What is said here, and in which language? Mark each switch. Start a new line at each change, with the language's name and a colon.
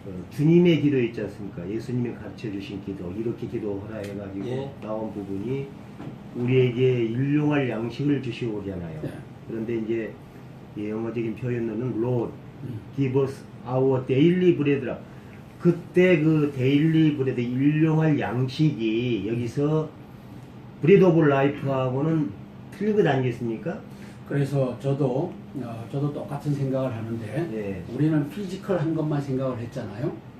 Korean: 주님의 기도 있지 않습니까? 예수님이 가르쳐 주신 기도, 이렇게 기도하라 해가지고 예. 나온 부분이 우리에게 일용할 양식을 주시오잖아요. 네. 그런데 이제 영어적인 표현으로는
English: Lord, give us our daily bread라.
Korean: 그때 그 데일리 브레드, 일용할 양식이 여기서 브레드 오브 라이프하고는 틀린 것 아니겠습니까? 그래서 저도 똑같은 생각을 하는데 네. 우리는 피지컬한 것만 생각을 했잖아요.